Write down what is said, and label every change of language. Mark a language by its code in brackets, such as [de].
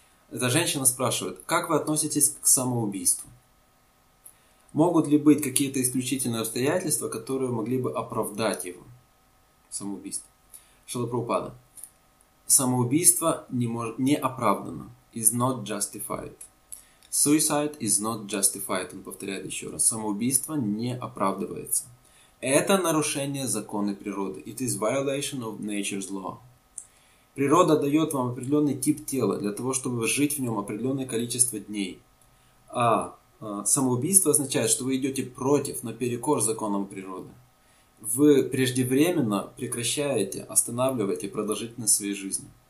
[ru] Эта женщина спрашивает, как вы относитесь к самоубийству? Могут ли быть какие-то исключительные обстоятельства, которые могли бы оправдать его? Самоубийство. Шрила Прабхупада. Самоубийство не оправдано. [en] Is not justified. Suicide is not justified. [ru] Он повторяет еще раз. Самоубийство не оправдывается. Это нарушение закона природы. [en] It is violation of nature's law. [ru] Природа дает вам определенный тип тела для того, чтобы жить в нем определенное количество дней. А самоубийство означает, что вы идете против, наперекор законам природы. Вы преждевременно прекращаете, останавливаете продолжительность своей жизни.